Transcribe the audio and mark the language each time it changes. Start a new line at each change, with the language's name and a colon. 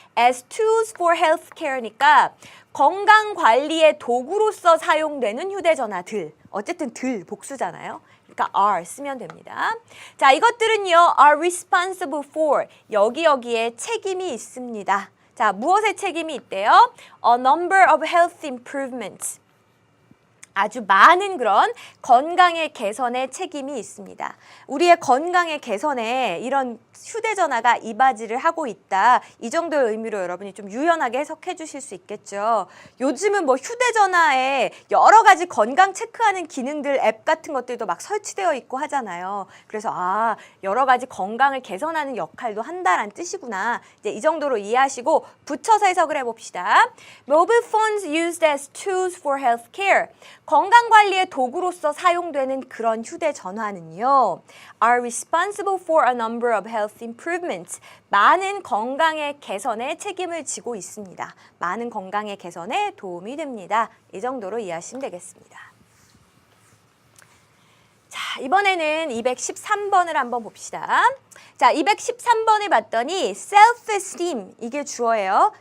English: As tools for healthcare
Korean: 니까 건강관리의 도구로서 사용되는 휴대전화들. 어쨌든 들 복수잖아요. 그러니까 are 쓰면 됩니다. 자, 이것들은요.
English: are responsible for.
Korean: 여기에 책임이 있습니다. 자, 무엇에 책임이 있대요?
English: A number of health improvements.
Korean: 아주 많은 그런 건강의 개선에 책임이 있습니다. 우리의 건강의 개선에 이런 휴대전화가 이바지를 하고 있다. 이 정도의 의미로 여러분이 좀 유연하게 해석해 주실 수 있겠죠. 요즘은 뭐 휴대전화에 여러 가지 건강 체크하는 기능들, 앱 같은 것들도 막 설치되어 있고 하잖아요. 그래서 여러 가지 건강을 개선하는 역할도 한다라는 뜻이구나. 이제 이 정도로 이해하시고 붙여서 해석을 해봅시다.
English: Mobile phones used as tools for healthcare.
Korean: 건강관리의 도구로서 사용되는 그런 휴대전화는요.
English: are responsible for a number of health improvements.
Korean: 많은 건강의 개선에 책임을 지고 있습니다. 많은 건강의 개선에 도움이 됩니다. 이 정도로 이해하시면 되겠습니다. 이번에는 213번을 한번 봅시다. 자, 213번을 봤더니 self-esteem, 이게 주어예요.